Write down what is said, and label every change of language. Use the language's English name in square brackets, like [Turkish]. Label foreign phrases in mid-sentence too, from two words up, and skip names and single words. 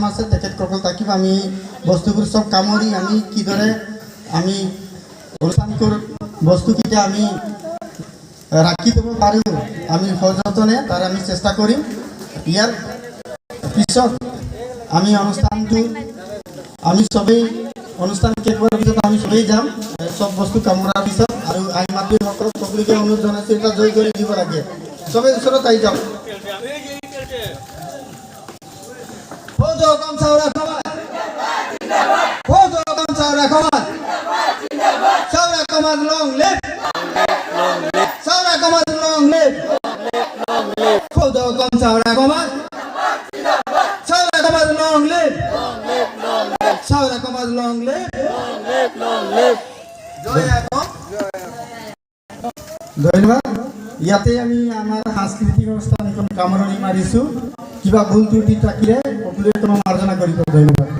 [Assamese] আছে তেখেতসকল থাকিব আমি বস্তুবোৰ চব কামুৰি আমি কিদৰে আমি অনুষ্ঠান বস্তুকেইটা আমি ৰাখি থ'ব পাৰোঁ আমি সযতনে তাৰ আমি চেষ্টা কৰিম ইয়াৰ পিছত আমি অনুষ্ঠানটো আমি চবেই অনুষ্ঠান শেষ হোৱাৰ পিছত আমি চবেই যাম চব বস্তু কামোৰাৰ পিছত আৰু আই মাতৃসকলক সকলোকে অনুৰোধ জনাইছোঁ এটা জয় কৰি দিব লাগে চবেই ওচৰত আহি যাওক [English] long live Saura Comad long live Photo com Saura Comad long live Saura Comad long live [Assamese] ধন্যবাদ ইয়াতে আমি আমাৰ সাংস্কৃতিক অনুষ্ঠানখন কামৰণি মাৰিছোঁ কিবা ভুল ত্ৰুটি থাকিলে সকলোৱে মাৰ্জনা কৰিব ধন্যবাদ